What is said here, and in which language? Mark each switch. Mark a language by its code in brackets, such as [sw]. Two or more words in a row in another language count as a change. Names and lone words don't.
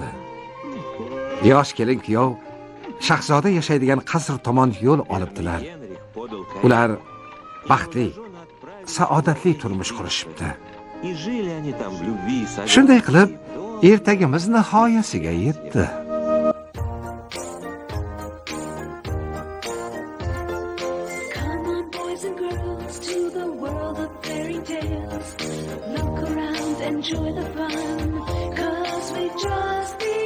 [uz] Yosh kelin kuyov shahzoda yashaydigan qasr tomon yo'l olibdilar. Ular baxtli, saodatli turmush qurishibdi. Shunday qilib, ertagimiz nihoyasiga yetdi. [en] Come on, boys and girls, to the world of fairy tales. Look around, enjoy the fun, 'cause we've just